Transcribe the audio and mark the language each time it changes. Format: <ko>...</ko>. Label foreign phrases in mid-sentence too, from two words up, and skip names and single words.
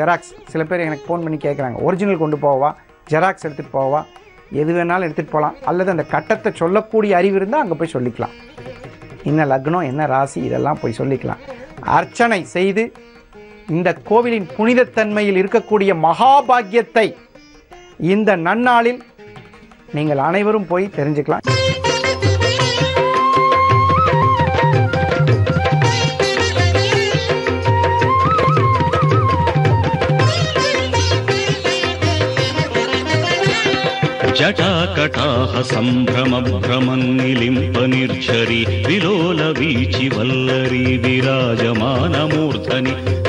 <ta>சில பேர் எனக்கு ஃபோன் பண்ணி கேட்குறாங்க, ஒரிஜினல் கொண்டு போவா, ஜெராக்ஸ் எடுத்துகிட்டு போவா, எது வேணாலும் எடுத்துகிட்டு போகலாம், அல்லது அந்த கட்டத்தை சொல்லக்கூடிய அறிவு இருந்தால் அங்கே போய் சொல்லிக்கலாம். என்ன லக்னம், என்ன ராசி, இதெல்லாம் போய் சொல்லிக்கலாம். அர்ச்சனை செய்து இந்த கோவிலின் புனிதத்தன்மையில் இருக்கக்கூடிய மகாபாக்கியத்தை இந்த நன்னாளில் நீங்கள் அனைவரும் போய் தெரிஞ்சுக்கலாம்.</ta> <sa>జటాకటాహ సంభ్రమ భ్రమన్నిలింప నిర్ఝరి విలోల వీచి వల్లరి విరాజమానమూర్ధని</sa>